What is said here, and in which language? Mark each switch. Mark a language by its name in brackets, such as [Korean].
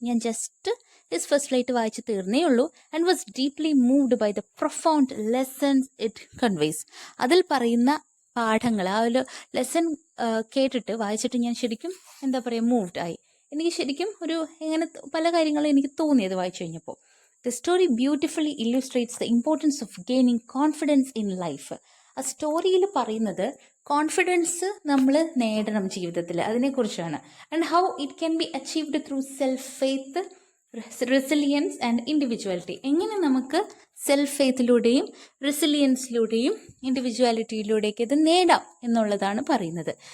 [Malayalam] ഞാൻ just his first flight വായിച്ച് തീർന്നേ ഉള്ളൂ. [English] And was deeply moved by the profound lessons it conveys. [Malayalam] അതിൽ പറയുന്ന പാഠങ്ങൾ, ആ ഒരു ലെസൺ കേട്ടിട്ട് വായിച്ചിട്ട് ഞാൻ ശരിക്കും എന്താ പറയുക, മൂവ്ഡ് ആയി. എനിക്ക് ശരിക്കും ഒരു എങ്ങനെ പല കാര്യങ്ങളും എനിക്ക് തോന്നിയത് വായിച്ചു കഴിഞ്ഞപ്പോൾ. [English] The story beautifully illustrates the importance of gaining confidence in life. [Malayalam] ആ സ്റ്റോറിയിൽ പറയുന്നത് കോൺഫിഡൻസ് നമ്മൾ നേടണം ജീവിതത്തിൽ, അതിനെക്കുറിച്ചാണ്. [English] And how it can be achieved through self faith, resilience and individuality. [Malayalam] എങ്ങനെ നമുക്ക് സെൽഫ് ഫെയ്ത്തിലൂടെയും റെസിലിയൻസിലൂടെയും ഇൻഡിവിജ്വാലിറ്റിയിലൂടെയൊക്കെ ഇത് നേടാം എന്നുള്ളതാണ് പറയുന്നത്.